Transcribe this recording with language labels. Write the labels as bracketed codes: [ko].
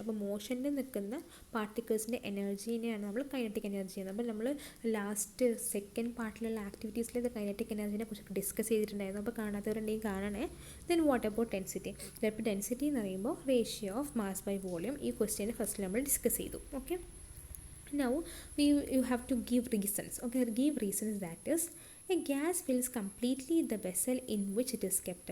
[ml] അപ്പോൾ മോഷനിൽ നിൽക്കുന്ന പാർട്ടിക്കിൾസിൻ്റെ എനർജീനെയാണ് നമ്മൾ കൈനറ്റിക് എനർജി ചെയ്യുന്നത്. അപ്പോൾ നമ്മൾ ലാസ്റ്റ് സെക്കൻഡ് പാർട്ടിലുള്ള ആക്ടിവിറ്റീസിൽ ഇത് കൈനറ്റിക് എനർജിനെ കുറിച്ച് ഡിസ്കസ് ചെയ്തിട്ടുണ്ടായിരുന്നു. അപ്പോൾ കാണാത്തവരുണ്ടെങ്കിൽ കാണണേ. [en] Then what about density? [ml] ഇപ്പോൾ ഡെൻസിറ്റി എന്ന് പറയുമ്പോൾ [en] Ratio of mass by volume. [ml] ഈ ക്വസ്റ്റ്യൻ ഫസ്റ്റ് നമ്മൾ ഡിസ്കസ് ചെയ്തു. [en] Okay, now you have to give reasons. Okay, give reasons, that is a gas fills completely the vessel in which it is kept.